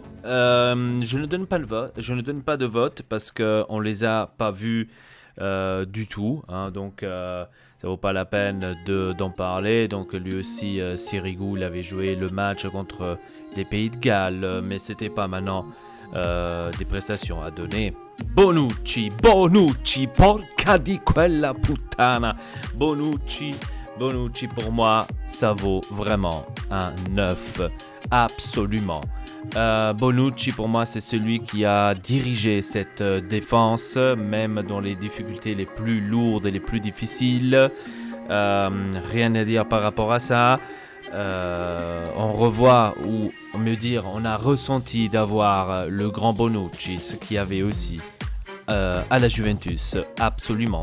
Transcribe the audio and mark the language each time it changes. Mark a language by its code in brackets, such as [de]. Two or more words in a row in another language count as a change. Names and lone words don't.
[fr] Je ne donne pas de vote parce qu'on les a pas vus du tout, hein, donc ça vaut pas la peine d'en parler. Donc lui aussi, Sirigu, il avait joué le match contre les Pays de Galles, mais c'était pas maintenant des prestations à donner. [it] Bonucci, porca di quella puttana. [fr] Bonucci, Bonucci, pour moi, ça vaut vraiment un 9. Absolument. Bonucci, pour moi, c'est celui qui a dirigé cette défense, même dans les difficultés les plus lourdes et les plus difficiles. Rien à dire par rapport à ça. On revoit, ou mieux dire, on a ressenti d'avoir le grand Bonucci, ce qu'il y avait aussi à la Juventus, absolument.